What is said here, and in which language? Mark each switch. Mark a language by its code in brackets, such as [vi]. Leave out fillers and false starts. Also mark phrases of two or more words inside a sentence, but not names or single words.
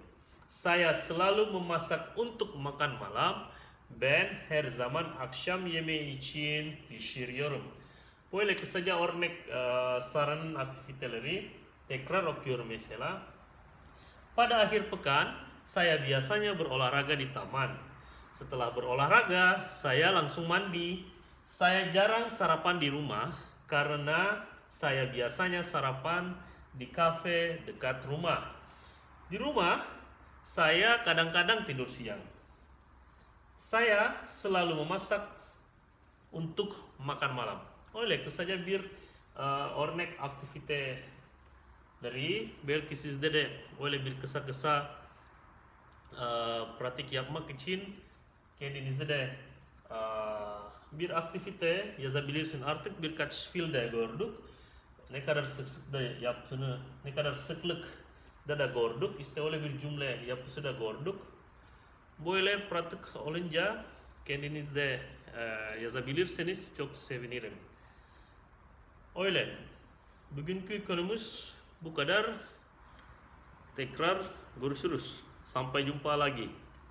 [id] Saya selalu memasak untuk makan malam. [tr] Ben her zaman akşam yemeği için pişiriyorum. Böyle kısaca örnek saran aktiviteleri tekrar okuyorum mesela. [id] Pada akhir pekan, saya biasanya berolahraga di taman. Setelah berolahraga, saya langsung mandi. Saya jarang sarapan di rumah karena saya biasanya sarapan di kafe dekat rumah. Di rumah, saya kadang-kadang tidur siang. Saya selalu memasak untuk makan malam. [tr] Oleh kısaca bir örnek aktivite dari belki sizde de öyle bir kısa pratik yapmak için kendinize de bir aktivite yazabilirsin. Artık birkaç filde gördük. Ne kadar sık da yaptığını, ne kadar sıklık da gördük. İşte öyle bir cümle yapısı da gördük. Böyle pratik olunca kendiniz de yazabilirseniz çok sevinirim. Öyle. Bugünkü konumuz bu kadar. Tekrar görüşürüz. [id] Sampai jumpa lagi.